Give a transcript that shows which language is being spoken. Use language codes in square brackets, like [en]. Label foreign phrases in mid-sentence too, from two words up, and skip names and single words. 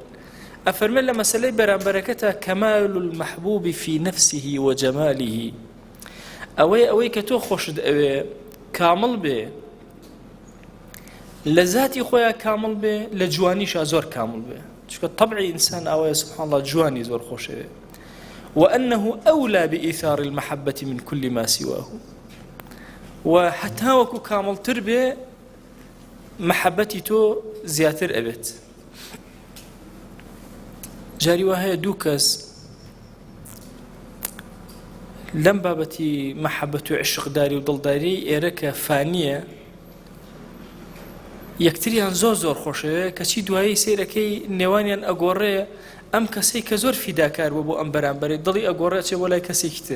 [ckb] ئەفەرمێ لە مەسەلەی بەرامبەرەکەتە [ar] کەمال المەحبوب فی نەفسه وجەماله، [ckb] ئەوەی کە تۆ خۆشت ئەوێ کامڵ بێ، لە ذاتی خۆیان کامڵ بێ، لە جوانیشا زۆر کامڵ بێ، چونکە طبعی ئینسان ئەوەیە [ar] سبحان الله [ckb] جوانی زۆر خۆشەوێ. [ar] وأنه أولى بإيثار المحبة من كل ما سواه، [ckb] و حتا وەکو کامڵتر بێ مەحەبەتی تۆ زیاتر ئەبێت. جاری وا هەیە دوو کەس لەم بابەتی مەحەبەت و عشقداری و دڵداری ئێرە کە فانیە، یەکتریان زۆر زۆر خۆشەوێ، کەچی دوایی سیرەکەی نێوانیان ئەگۆڕێ، ئەم کەسەی کە زۆر فیداکار بوو بۆ ئەم بەرامبەرێ دڵی ئەگۆڕێ چێ بۆ لای کەسێکی تر.